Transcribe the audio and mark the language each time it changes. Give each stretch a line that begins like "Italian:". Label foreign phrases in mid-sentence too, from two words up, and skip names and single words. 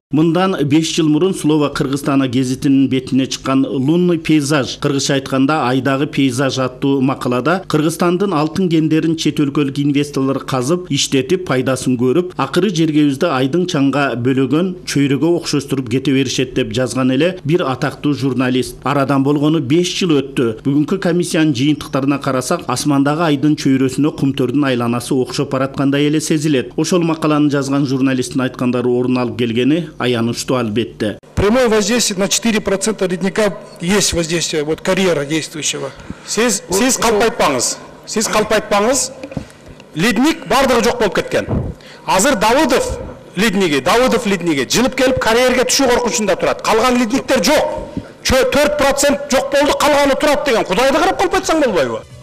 Kyrgyz: Мындан 5 жыл мурун Слова Кыргызстана гезитинин бетине чыккан «Лунный пейзаж», кыргызча айтканда «Айдагы пейзаж» аттуу макалада Кыргызстандын алтын кендерин чет өлкөлүк инвесторлор казып, иштетип, пайдасын көрүп, акыры жергебизде айдың чаңга бөлөгөн чөйрөгө окшоштуруп кете беришет деп жазган эле бир атактуу журналист. Арадан болгону 5 жыл өттү. Бүгүнкү комиссиянын жыйынтыктарына карасак, асмандагы айдын чөйрөсүнө кумтөрдүн айланасы окшоп бараткандай эле сезилет. Ошол макаланы жазган журналисттин айткандары орун алып келгени аянычтуу албетте.
Russian: Прямое воздействие на 4% ледника есть воздействие, вот карьера действующего.
Kyrgyz: Сиз калпайтпаңыз. Ледник бардыгы жок болуп кеткен. Азыр Давыдов ледниги жылып келип карьерге түшүү коркунучунда турат. Калган ледниктер жок. 4% жок болду, калганы турат деген. Кудайды карап калпайтсаң болбойбу?